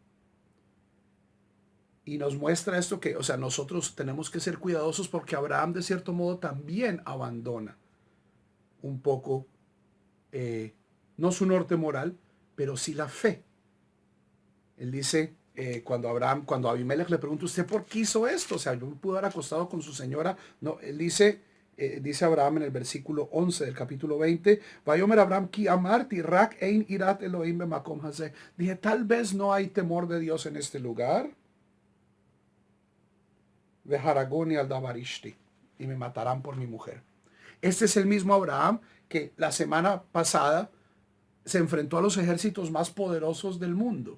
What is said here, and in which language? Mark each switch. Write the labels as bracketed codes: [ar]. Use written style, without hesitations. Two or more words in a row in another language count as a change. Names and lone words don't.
[es] Y nos muestra esto que, o sea, nosotros tenemos que ser cuidadosos porque Abraham de cierto modo también abandona un poco, no su norte moral, pero sí la fe. Él dice, cuando Abimelech le pregunta, ¿usted por qué hizo esto? O sea, yo me pude haber acostado con su señora. No, él dice Abraham en el versículo 11 del capítulo 20, [he] ויאמר אברהם כי אמרתי רק אין יראת אלהים במקום הזה. [es] Dije, tal vez no hay temor de Dios en este lugar. [he] והרגוני על דבר אשתי. [es] Y me matarán por mi mujer. Este es el mismo Abraham que la semana pasada se enfrentó a los ejércitos más poderosos del mundo.